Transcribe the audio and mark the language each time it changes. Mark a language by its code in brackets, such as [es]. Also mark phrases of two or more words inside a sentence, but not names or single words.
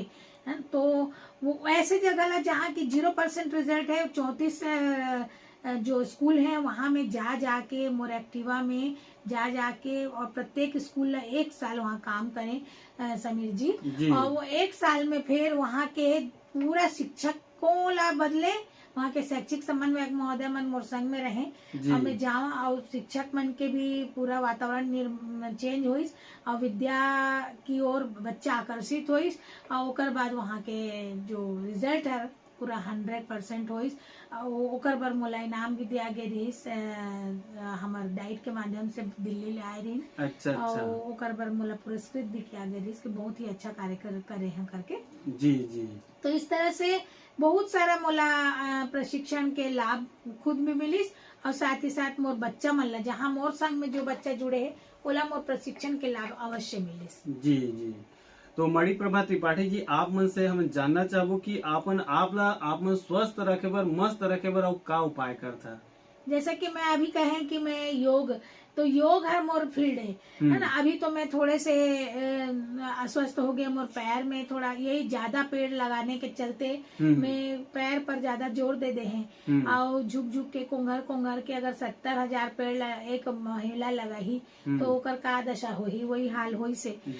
[hne] तो वो ऐसे जगह ला जहाँ की 0% रिजल्ट है 34 जो स्कूल है वहाँ में जाके मोर एक्टिवा में जाके और प्रत्येक स्कूल ला 1 साल वहाँ काम करें समीर जी। और वो 1 साल में फिर वहाँ के पूरा शिक्षकों ला बदले वहाँ के शैक्षिक समन्वयक महोदय मन मोर संग में रहे जी। और मैं जावा और शिक्षक मन के भी पूरा वातावरण चेंज होइस और विद्या की ओर बच्चा आकर्षित होइस और ओकर बाद वहाँ के जो रिजल्ट है पूरा 100% होइस और ओकर बर मोला इनाम भी दिया गे रहिस हमार डाइट के माध्यम से दिल्ली ले आए रही अच्छा और अच्छा। ओकर बर मोला पुरस्कृत भी किया गया रहिस कि बहुत ही अच्छा कार्य करे हैं करके। जी जी। तो इस तरह से बहुत सारा मोला प्रशिक्षण के लाभ खुद भी मिलिस और साथ ही साथ मोर बच्चा मन ला जहाँ मोर संग में जो बच्चा जुड़े है ओला मोर प्रशिक्षण के लाभ अवश्य मिलिस। जी जी। तो मणिप्रभा त्रिपाठी जी, आप मन से हम जानना चाहबो कि आप मन स्वस्थ रखे बर, मस्त रखे बर और का उपाय करता। जैसा कि मैं अभी कहें कि मैं योग हर मोर फील्ड है ना। अभी तो मैं थोड़े से अस्वस्थ हो गया, मोर पैर में थोड़ा यही ज्यादा पेड़ लगाने के चलते मैं पैर पर ज्यादा जोर दे हैं और झुक झुक के कोंघर के अगर 70,000 पेड़ एक महिला लगाही तो ओकर का दशा होही, वही हाल होई से।